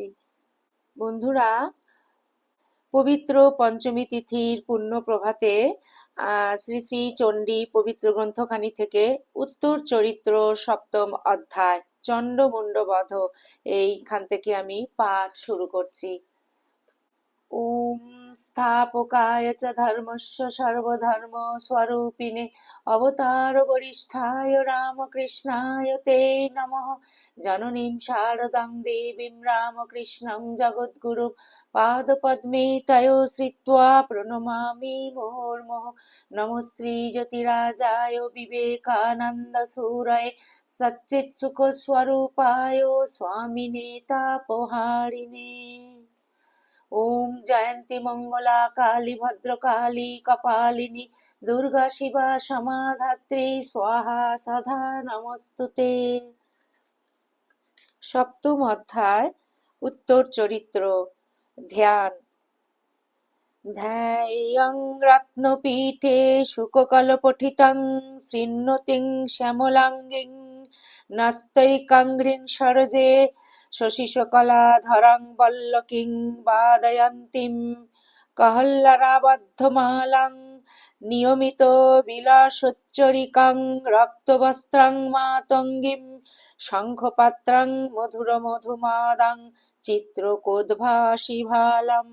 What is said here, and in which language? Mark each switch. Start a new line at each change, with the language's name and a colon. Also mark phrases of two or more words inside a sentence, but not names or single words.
Bangla: বন্ধুরা, পবিত্র পঞ্চমী তিথির পুণ্য প্রভাতে শ্রী শ্রী চণ্ডী পবিত্র গ্রন্থখানি থেকে উত্তর চরিত্র সপ্তম অধ্যায় চণ্ডমুণ্ড বধ এইখান থেকে আমি পাঠ শুরু করছি।
Sanskrit: ওম স্থাপকায় চ ধর্মস্য সর্বধর্ম স্বরূপিণে অবতার বরিষ্ঠায় রামকৃষ্ণায় তে নমঃ। জননীং শারদাং দেবীং রামকৃষ্ণং জগদ্গুরুং পাদপদ্মে তয়ো শ্রিত্বা প্রণমামি মুহুর্মুহুঃ। নমঃ শ্রী জ্যোতিরাজায় বিবেকানন্দ সুরয়ে সচ্চিৎসুখ স্বরূপায় স্বামিনে তাপহারিণে। ওম জয়ন্তী মঙ্গলা কালী ভদ্রকালী কপালিনী দুর্গা শিবা সমাধাত্রী স্বাহা সদা নমস্তুতে।
Bangla: সপ্তম অধ্যায় উত্তর চরিত্র। ধ্যান।
Sanskrit: ধ্যায়ং রত্নপীঠে শুককলপঠিতং শৃণ্বতীং শ্যামলাঙ্গীং নস্তৈকাঙ্ঘ্রিং সরজে শশীশকলাধরং বল্লকীং বাদয়ন্তীং কহল্লারাবদ্ধমালাং নিয়মিত বিলাসোচ্চরিকাং রক্তবস্ত্রাং মাতঙ্গীং শঙ্খপাত্রাং মধুর মধুমাদাং চিত্রকোদ্ভাসিভালাম।